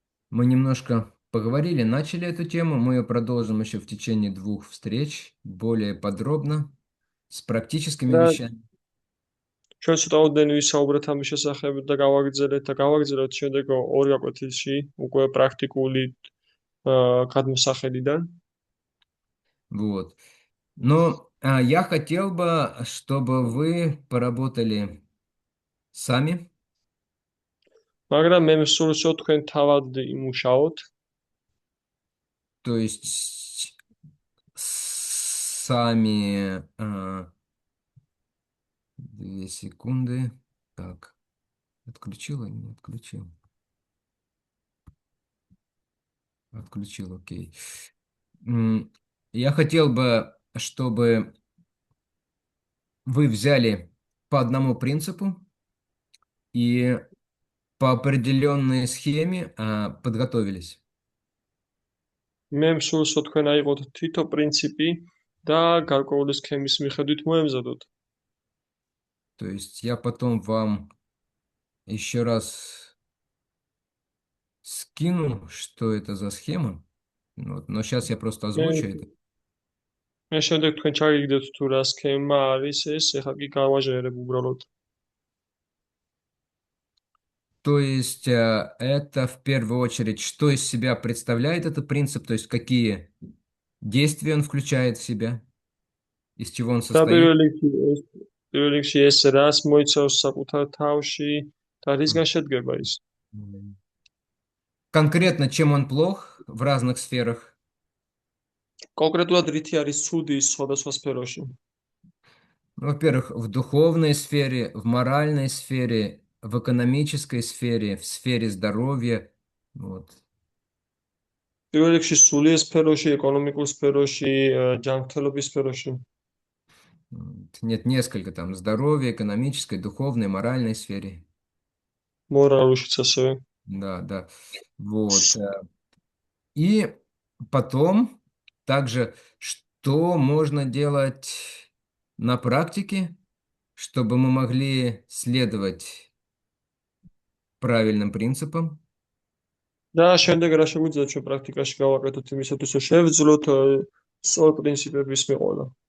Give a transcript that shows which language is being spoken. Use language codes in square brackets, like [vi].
[ru] Мы немножко поговорили, начали эту тему, мы ее продолжим еще в течение 2 встреч, более подробно, с практическими [ka] და [ru] вещами. [ka] ჩვენ ცოტა ოდენი ვისაუბრეთ ამის შესახებ და გავაგრძელოთ შემდეგ 2 კვეთილში უკვე პრაქტიკული გადმოსახედიდან. [ru] Вот. Но я хотел бы, чтобы вы поработали сами. [ka] მაგრამ მე მსურს რომ თქვენ თავად იმუშაოთ. [ru] То есть сами 2 секунды. Так, отключил или не отключил? Отключил, окей. Я хотел бы, чтобы вы взяли по одному принципу и по определенной схеме подготовились. [ka] მე მსურს რომ თქვენ აიღოთ თითო პრინციპი და გარკვეული სქემის მიხედვით მოემზადოთ. [ru] То есть я потом вам еще раз скину, что это за схема. Вот, но сейчас я просто озвучу это. [ka] მე შემდეგ თქვენ ჩაგიგდეთ თუ რა სქემა არის ეს, ეხლა კი გავაჟღერებ უბრალოდ. [ru] То есть это в первую очередь, что из себя представляет этот принцип, то есть какие действия он включает в себя, из чего он [ka] და [ru] состоит. [ka] პირველ რიგში ეს რას მოიცავს საკუთარ თავში და რისგან შედგება ის. [ru] конкретно чем он плох в разных сферах? [ka] კონკრეტულად რითი არის ცუდი სხვადასხვა სფეროში? [ru] Ну, во-первых, в духовной сфере, в моральной сфере, в экономической сфере, в сфере здоровья. Вот. [ka] პირველ რიგში სულიერ სფეროში, ეკონომიკურ სფეროში, ჯანმრთელობის სფეროში. [ru] Нет, несколько там. Здоровье, экономической, духовной, моральной сфере. [ka] მორალურშიც ასევე. [ru] Да, да. Вот. И потом также, что можно делать на практике, чтобы мы могли следовать правильным принципам. [ka] და შემდეგ რა შეგვიძლია ჩვენ პრაქტიკაში გავაკეთოთ იმისათვის, რომ შევძლოთ სწორ პრინციპების მიყოლა.